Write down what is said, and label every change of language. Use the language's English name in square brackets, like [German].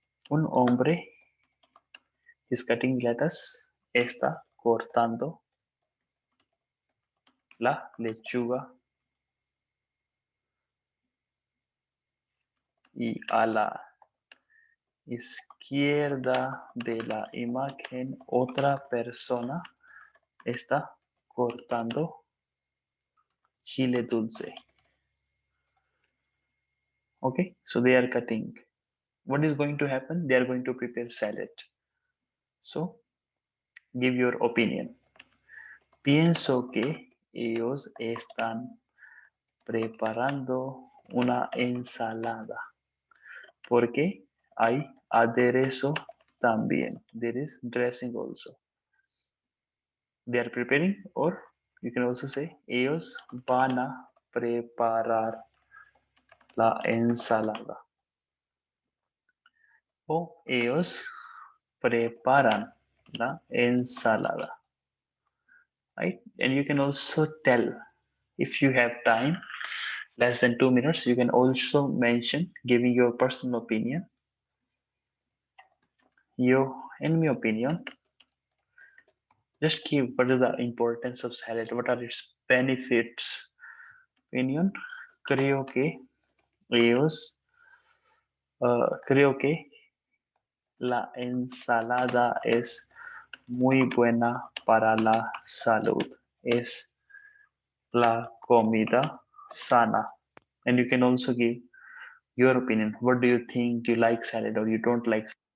[Spanish] Un hombre [English] is cutting lettuce, [Spanish] está cortando la lechuga y a la izquierda de la imagen otra persona está cortando chile dulce. [English] Okay, so they are cutting. What is going to happen? They are going to prepare salad. So give your opinion. [Spanish] Pienso que ellos están preparando una ensalada porque hay aderezo también. [English] There is dressing also. They are preparing, or you can also say [Spanish] ellos van a preparar la ensalada. O ellos preparan la ensalada. [English] Right? And you can also tell if you have time, less than 2 minutes, you can also mention giving your personal opinion. You, in my opinion, just give what is the importance of salad, what are its benefits. [Spanish] Opinion, creo que ellos, creo que la ensalada es muy buena para la salud. Es la comida sana. [English] And you can also give your opinion. What do you think? Do you like salad or you don't like?